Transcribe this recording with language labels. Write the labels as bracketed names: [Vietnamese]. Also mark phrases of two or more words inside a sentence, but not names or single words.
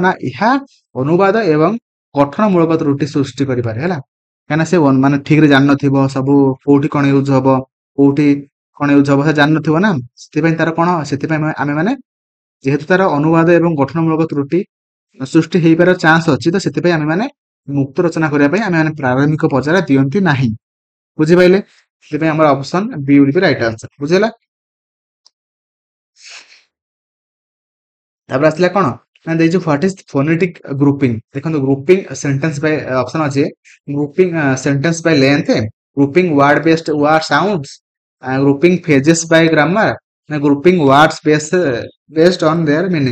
[Odia] ନା ଏହା ଅନୁବାଦ ଏବଂ ଗଠନମୂଳକ ତ୍ରୁଟି ସୃଷ୍ଟି କରିପାରେ ହେଲା, କାହିଁକିନା ସେ ମାନେ ଠିକ ରେ ଜାଣିନଥିବ ସବୁ କୋଉଠି କଣ ୟୁଜ ହବ, କୋଉଠି କଣ ୟୁଜ ହବ ସେ ଜାଣିନଥିବ ନା, ସେଥିପାଇଁ ତାର କଣ, ସେଥିପାଇଁ ଆମେ ମାନେ ଯେହେତୁ ତାର ଅନୁବାଦ ଏବଂ ଗଠନମୂଳକ ତ୍ରୁଟି ସୃଷ୍ଟି ହେଇପାରିବାର ଚାନ୍ସ ଅଛି, ତ ସେଥିପାଇଁ ଆମେ ମାନେ ମୁକ୍ତ ରଚନା କରିବା ପାଇଁ ଆମେ ମାନେ ପ୍ରାରମ୍ଭିକ ପର୍ଯ୍ୟାୟରେ ଦିଅନ୍ତି ନାହିଁ, ବୁଝିପାରିଲେ, ସେଥିପାଇଁ ଆମର [English] option B will be right answer, [Odia] ବୁଝିଲା। ତାପରେ ଆସିଲା କଣ ନା ଦେଇଛୁ [English] what is phonetic grouping. ଦେଖନ୍ତୁ grouping sentence by option ଅଛି grouping sentence by length, grouping word based word sounds, grouping phrases by grammar, ନା grouping words based on their meaning.